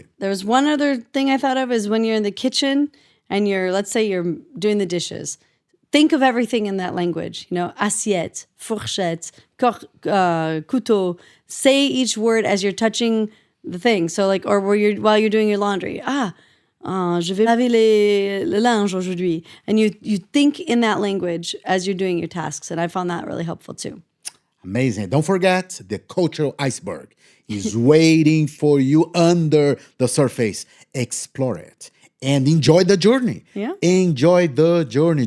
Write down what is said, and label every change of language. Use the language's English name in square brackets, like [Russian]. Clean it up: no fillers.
[English] And there's one other thing I thought of is when you're in the kitchen and let's say you're doing the dishes. Think of everything in that language. [French] Assiette, fourchette, couteau. [English] Say each word as you're touching the thing. So or while you're doing your laundry. [French] Je vais laver le linge aujourd'hui. [English] And you think in that language as you're doing your tasks. And I found that really helpful too. Amazing. Don't forget, the cultural iceberg is waiting for you under the surface. Explore it and enjoy the journey. Yeah. Enjoy the journey.